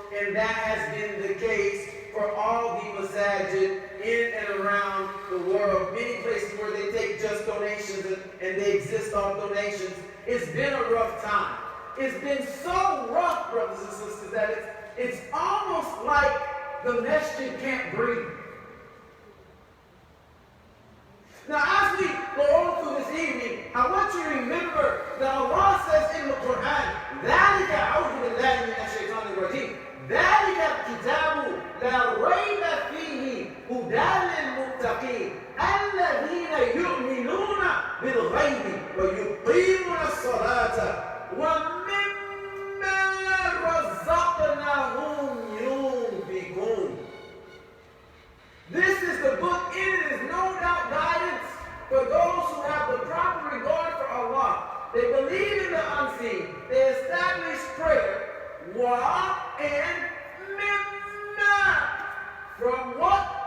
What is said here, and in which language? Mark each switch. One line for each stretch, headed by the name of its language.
English: And that has been the case for all the masajid in and around the world. Many places where they take just donations and they exist off donations. It's been a rough time. It's been so rough, brothers and sisters, that it's almost like the masjid can't breathe. Now, as we go on through this evening, I want you to remember that Allah says in the Quran,
Arabic: ذَلِكَ أَعُوذُ بِاللَّهِ مِنَ الشَّيْطَانِ الرَّجِيمِ ذَلِكَ الْكِتَابُ لَا رَيْبَ فِيهِ هُدًى لِلْمُتَّقِينَ الَّذِينَ يُؤْمِنُونَ بِالْغَيْبِ وَيُقِيمُونَ الصَّلَاةَ وَمِمَّا رَزَقْنَاهُمْ يُنْفِقُونَ.
English: This is the book. It is no doubt guidance for those who have the proper regard for Allah. They believe in the unseen. They establish prayer. And mimma. From what?